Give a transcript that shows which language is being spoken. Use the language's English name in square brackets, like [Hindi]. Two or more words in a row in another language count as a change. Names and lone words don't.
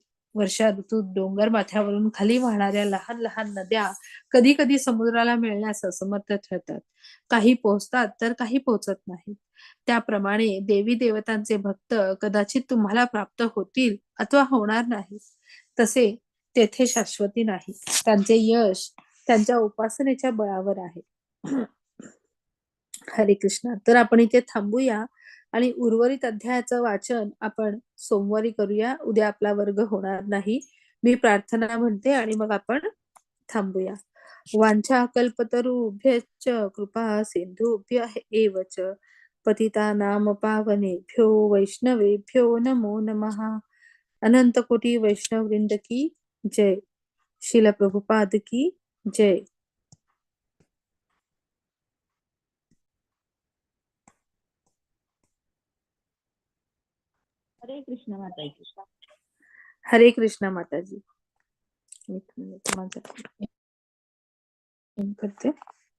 [Marathi] वर्षा ऋतूत डोंगर माथ्यावरून खाली वाहणाऱ्या लहान लहान नद्या कधी कधी समुद्राला मिळण्यास असमर्थ ठरतात. काही पोहोचतात तर काही पोहोचत नाहीत. त्याप्रमाणे देवी देवतांचे भक्त कदाचित तुम्हाला प्राप्त होतील अथवा होणार नाही. तसे तेथे शाश्वती नाही. त्यांचे यश त्यांच्या उपासनेच्या बळावर आहे. हरे कृष्णा. तर आपण इथे थांबूया आणि उर्वरित अध्यायाचं वाचन आपण सोमवारी करूया. उद्या आपला वर्ग होणार नाही. मी प्रार्थना म्हणते आणि मग आपण थांबूया. [Sanskrit] वांछा कल्पतरुभ्यश्च कृपा सिंधुभ्य एव च पतितानां पावनेभ्यो वैष्णवेभ्यो नमो नमः. [Hindi] अनंत कोटी वैष्णव वृंद की जय. शिल प्रभुपाद की जय. [Marathi] हरे कृष्ण माताजी. हरे कृष्णा माताजी. एक मिनिट माझं करते.